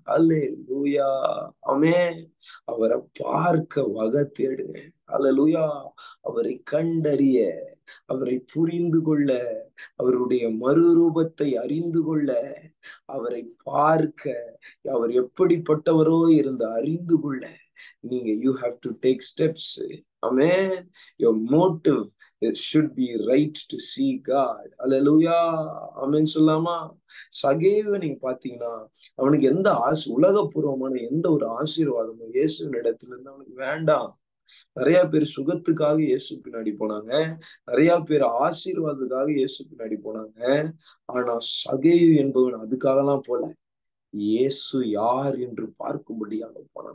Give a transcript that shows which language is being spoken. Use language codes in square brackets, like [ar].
[ta] அல்லேலூயா. ஆமென். அவரை பார்க்க வகை தேடுங்க. அல்லேலூயா. அவரை கண்டறிய, அவரை புரிந்து கொள்ள, அவருடைய மறுரூபத்தை அறிந்து கொள்ள, அவரை பார்க்க, அவர் எப்படிப்பட்டவரோ இருந்து அறிந்து கொள்ள நீங்க [en] you have to take steps. Amen. Your motive, it should be right to see God. Hallelujah. Amen [ta] சொல்லாமா? சகேவை நீங்க பாத்தீங்கன்னா அவனுக்கு எந்த உலகபூர்வமான எந்த ஒரு ஆசீர்வாதமும் இயேசுவின் இடத்துல இருந்து அவனுக்கு வேண்டாம். நிறைய பேர் சுகத்துக்காக இயேசு பின்னாடி போனாங்க, நிறைய பேர் ஆசீர்வாதத்துக்காக இயேசு பின்னாடி போனாங்க. ஆனா சகேயு என்பவன் அதுக்காகலாம் போல, இயேசு யார் என்று பார்க்கும்படியாக போன.